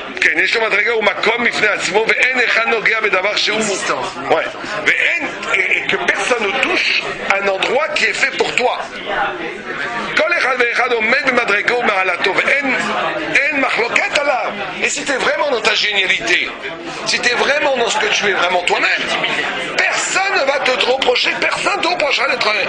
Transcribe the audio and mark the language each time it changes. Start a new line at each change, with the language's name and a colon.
Hebrew: כן, יש לו מדרגה ומקום בפני עצמו ואין אחד נוגע בדבר שהוא...
French: Ouais. Et que personne ne touche un endroit qui est fait pour toi.
Hebrew: כל אחד ואחד עומד במדרגה ומעלתו ואין מחלוקת עליו.
French: Et si tu es vraiment dans ta génialité, si tu es vraiment dans ce que tu es vraiment toi-même, personne ne va te reprocher, personne ne te reprochera d'être...